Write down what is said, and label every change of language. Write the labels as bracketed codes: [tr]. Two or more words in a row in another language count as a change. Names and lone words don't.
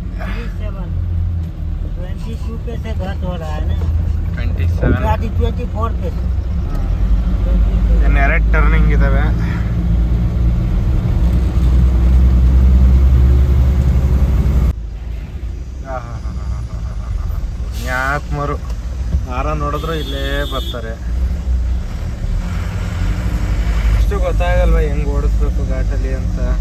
[hi] 22 पे से घट हो रहा है ना. 27. 24 पे से. [kn] ಇನ್ನು 2 ಟರ್ನಿಂಗ್ ಇದಾವೆ. ಯಾಕೆ ಮರು ಆರ ನೋಡಿದ್ರು ಇಲ್ಲೇ ಬರ್ತಾರೆ. ಅಷ್ಟು ಗೊತ್ತಾಗಲ್ವ ಹೆಂಗ್ ಓಡಿಸ್ಬೇಕು ಘಾಟಲ್ಲಿ ಅಂತ.